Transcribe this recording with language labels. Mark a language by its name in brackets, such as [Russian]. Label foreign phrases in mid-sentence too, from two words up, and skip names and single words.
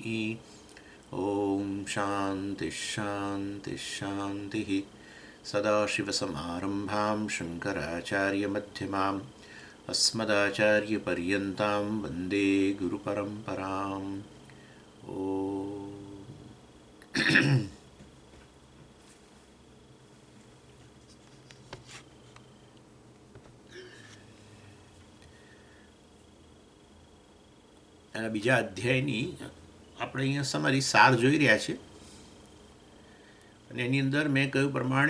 [Sanskrit] ॐ शान्तिः शान्तिः शान्तिः सदाशिवसमारम्भां शङ्कराचार्यमध्यमाम् अस्मदाचार्यपर्यन्तां वन्दे गुरुपरम्पराम् ॐ [Gujarati] બીજા અધ્યાયની આપણે અહીંયા સમરી સાર જોઈ રહ્યા છે અને એની અંદર મેં કહ્યું પ્રમાણે